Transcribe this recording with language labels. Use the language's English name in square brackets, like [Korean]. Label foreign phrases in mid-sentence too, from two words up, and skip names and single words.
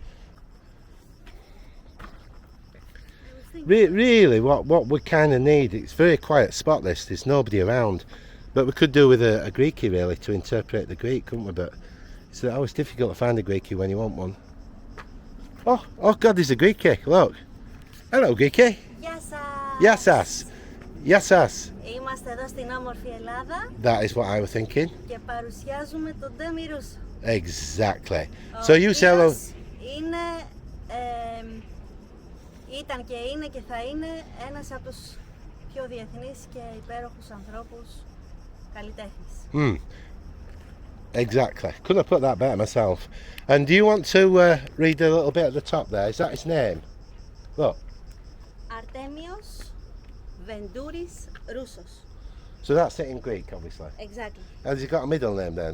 [English] Really, what we kind of need, it's a very quiet spot this, there's nobody around. But we could do with a Greekie really to interpret the Greek, couldn't we? But it's always difficult to find a Greekie when you want one. Oh God, there's a Greekie, look. Hello Greekie. [Greek] Γεια σας. Γεια σας. Γεια σας. Είμαστε εδώ στην όμορφη Ελλάδα. [English] That is what I was thinking. [Greek] Και παρουσιάζουμε τον Ντέμι Ρούσο. [English] Exactly. So you say hello. [Greek] Είναι, ήταν και είναι και θα είναι ένας από τους πιο διεθνείς και υπέροχους ανθρώπους καλλιτέχνης. [English] Exactly. Couldn't have put that better myself. And do you want to read a little bit at the top there? Is that his name? Look. Αρτέμιος Βεντούρης-Ρούσσος. So that's it in Greek, obviously. Exactly. Has he got a middle name then?